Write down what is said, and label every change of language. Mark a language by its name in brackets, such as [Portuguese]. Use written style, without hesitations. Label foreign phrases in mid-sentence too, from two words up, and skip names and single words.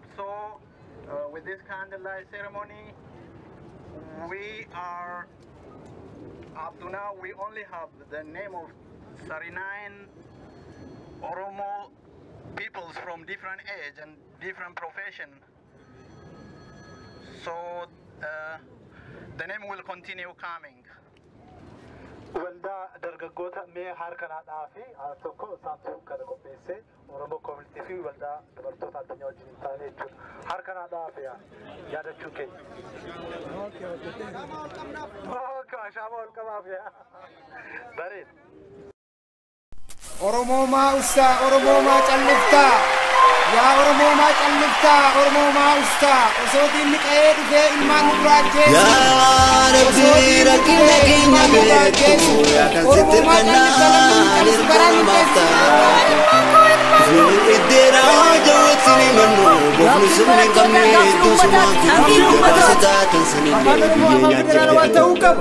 [English] So with this candlelight ceremony, we are, up to now, we only have the name of 39 Oromo peoples from different age and different profession. So the name will continue coming. [Oromo] Walda dargaggoota mee harkana dhaafi tokko saantu kana qopheesse Oromo community fi walda dubartoota addunyaa wajjin taane jechuudha. Harkana dhaafi yaadachuu keenya. Okay, shaama ol qabaaf yaa. Bareed. Oromo ma usta, Oromo ma callifta. Ya Oromo ma callifta, Oromo ma usta. Osoo inni qe'ee dhufee ilmaan nurraajee. Ya Rabbi rakkina keenya beeku kan sitti kannaa dirqama maaftaa. Iddeera jawaatini mannu gofni sirni qabne tusuma kaasitaa kan sanillee biyya nyaachifte.